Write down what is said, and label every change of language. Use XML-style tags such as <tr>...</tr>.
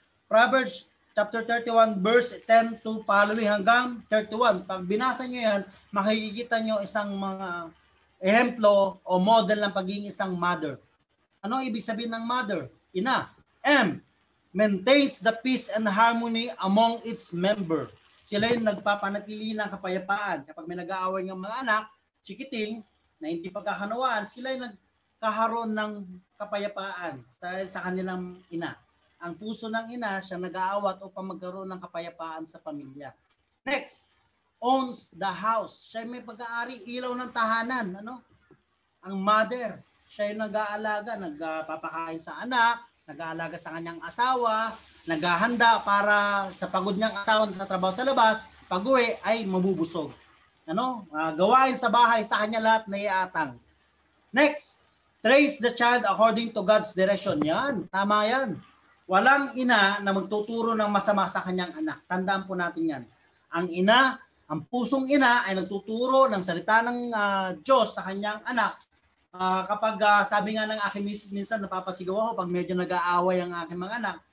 <en>Proverbs chapter 31 verse 10 to following hanggang 31.</en> <tl>Pag binasa nyo yan, makikita nyo isang mga ehemplo o model ng pagiging isang mother. Ano ibig sabihin ng mother? Ina. M.</tl> <en>Maintains the peace and harmony among its member.</en> <tl>Sila yung nagpapanatili ng kapayapaan. Kapag may nag-aaway ng mga anak, chikiting, na hindi pagkakanawaan, sila yung nagkaroon ng kapayapaan sa kanilang ina. Ang puso ng ina, siya nag-aawat upang magkaroon ng kapayapaan sa pamilya.</tl> <en>Next, owns the house.</en> <tl>Siya may pag-aari, ilaw ng tahanan. Ano? Ang mother, siya yung nag-aalaga, nagpapakain sa anak, nag-aalaga sa kanyang asawa, naghahanda para sa pagod niyang asawa na trabaho sa labas, pag-uwi ay mabubusog. Ano? Gawain sa bahay, sa kanya lahat na iatang.</tl> <en>Next, trace the child according to God's direction.</en> <tl>Yan, tama yan. Walang ina na magtuturo ng masama sa kanyang anak. Tandaan po natin yan. Ang ina, ang pusong ina ay nagtuturo ng salita ng Diyos sa kanyang anak. Kapag sabi nga ng aking minsan napapasigaw ako pag medyo nag-aaway ang aking mga anak.</tl>